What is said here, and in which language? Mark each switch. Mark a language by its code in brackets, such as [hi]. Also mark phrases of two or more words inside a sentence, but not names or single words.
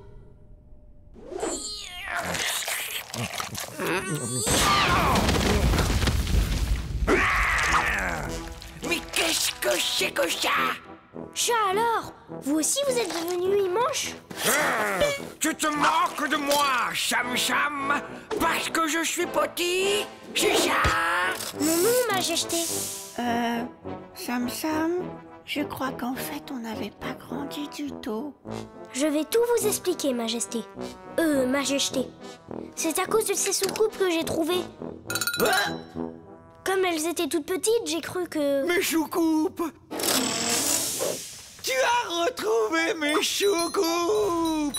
[fr] Mais qu'est-ce que c'est que ça? Chat alors? Vous aussi vous êtes devenu immense? Tu te moques de moi, Sam Sam, parce que je suis petit, c'est ça? Non, Majesté. Sam Sam, je crois qu'en fait on n'avait pas grandi du tout. Je vais tout vous expliquer, Majesté. Majesté. C'est à cause de ces soucoupes que j'ai trouvées. Comme elles étaient toutes petites, j'ai cru que... Mes soucoupes! Tu as retrouvé mes soucoupes!